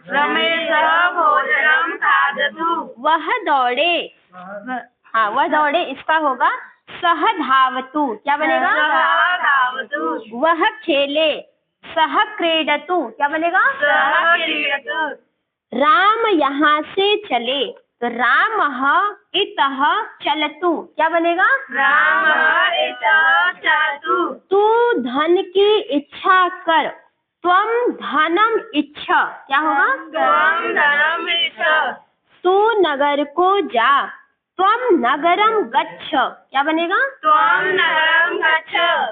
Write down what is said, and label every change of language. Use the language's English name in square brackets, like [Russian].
[Sanskrit] रमेशः भोजनं खादतु। [Hindi] वह दौड़े हाँ वह दौड़े इसका होगा [Sanskrit] सह धावतु। [Hindi] क्या बनेगा [Sanskrit] सः धावतु। [Hindi] वह खेले [Sanskrit] सह क्रीडतु। [Hindi] क्या बनेगा [Sanskrit] सः क्रीडतु। [Hindi] राम यहाँ से चले [Sanskrit] तो रामः इतः चलतु, [Hindi] क्या बनेगा? [Sanskrit] रामः इतः चलतु। [Hindi] तू धन की इच्छा कर, [Sanskrit] त्वम धनम इच्छ, [Hindi] क्या होगा? [Sanskrit] त्वं धनम् इच्छ। [Hindi] तू नगर को जा, [Sanskrit] त्वम नगरम गच्छ, [Hindi] क्या बनेगा? [Sanskrit] त्वं नगरं गच्छ।